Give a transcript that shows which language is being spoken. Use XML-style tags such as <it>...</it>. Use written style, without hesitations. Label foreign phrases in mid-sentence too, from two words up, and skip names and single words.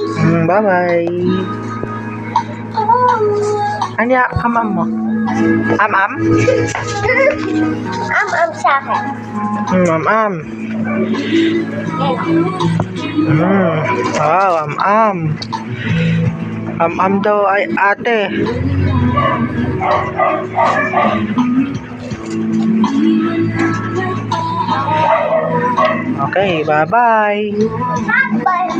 <en>Bye-bye.</en> <tl>Ano ya, kamam mo? Am-am? Am sa akin. Am-am. Wow, am-am. Am-am daw ay ate.</tl> <en>Okay, bye-bye. Bye-bye.</en>